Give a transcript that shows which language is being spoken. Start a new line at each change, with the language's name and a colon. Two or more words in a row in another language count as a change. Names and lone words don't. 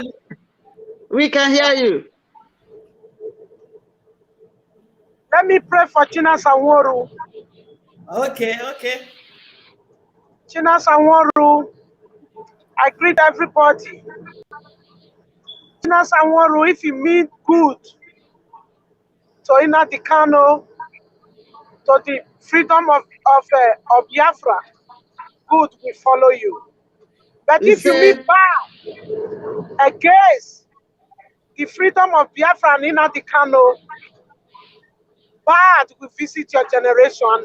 English: We can hear you. Let me pray for Chinasa Nworu. Okay. Chinasa Nworu, I greet everybody. Chinasa Nworu, if you mean good to Nnamdi Kanu, to the freedom of Biafra, good will follow you. But if you mean bad against the freedom of Biafra and Nnamdi Kanu, bad will visit your generation.